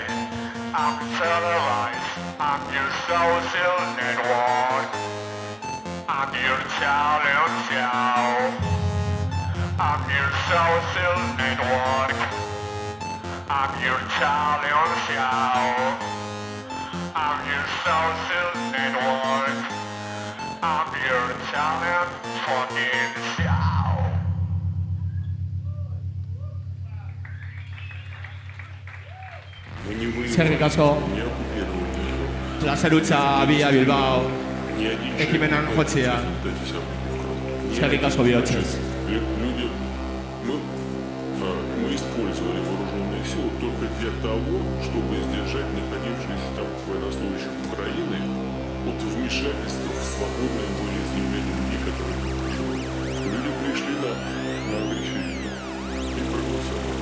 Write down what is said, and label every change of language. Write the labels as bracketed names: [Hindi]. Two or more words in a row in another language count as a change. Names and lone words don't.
[English] I'm televised, I'm your social network, I'm your talent show, I'm your social network, I'm your talent show, I'm your social network, I'm your talent fucking show. [Basque] eskerrik asko. Plazerutza Villa Bilbao ekimenan jotzea. Eskerrik asko bihotzez. [Russian] Мы используем использовали вооруженные силы только для того, чтобы сдержать находившихся там военнослужащих Украины от вмешательства в свободное волеизъявление людей, которые люди пришли на агрессию и проголосовали.